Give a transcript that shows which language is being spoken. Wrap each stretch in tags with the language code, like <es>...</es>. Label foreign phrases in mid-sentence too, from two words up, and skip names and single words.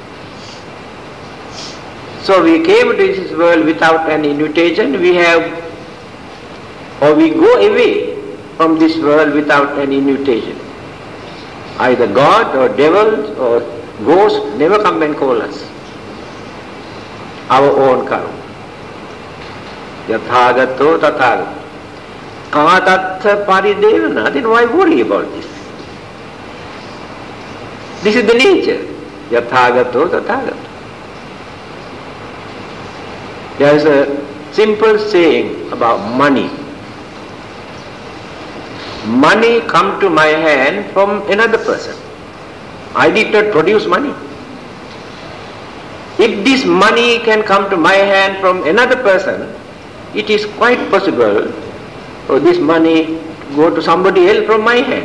<en>So we came to this world without an invitation, we go away from this world without an invitation. Either God or devils or ghosts never come and call us. Our own karma.</en> <pi>Yathagato tathagato. Katatha paridevana.</pi> <en>Then why worry about this? This is the nature.</en> <pi>Yathagato tathagato.</pi> <en>There is a simple saying about money. Money come to my hand from another person. I did not produce money. If this money can come to my hand from another person, it is quite possible for this money to go to somebody else from my hand.</en>